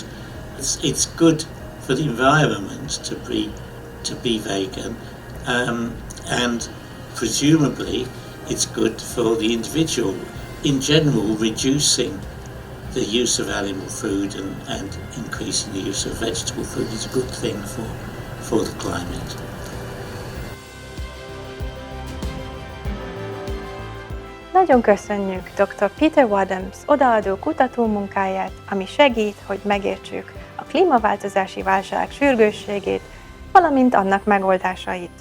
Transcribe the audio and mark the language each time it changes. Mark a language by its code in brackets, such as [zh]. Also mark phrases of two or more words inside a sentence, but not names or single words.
[en] It's good for the environment to be vegan, and presumably it's good for the individual. In general, reducing the use of animal food and increasing the use of vegetable food is a good thing for the climate. [hu] Nagyon köszönjük dr. Peter Wadhams odaadó kutatómunkáját, ami segít, hogy megértsük a klímaváltozási válság sürgősségét, valamint annak megoldásait.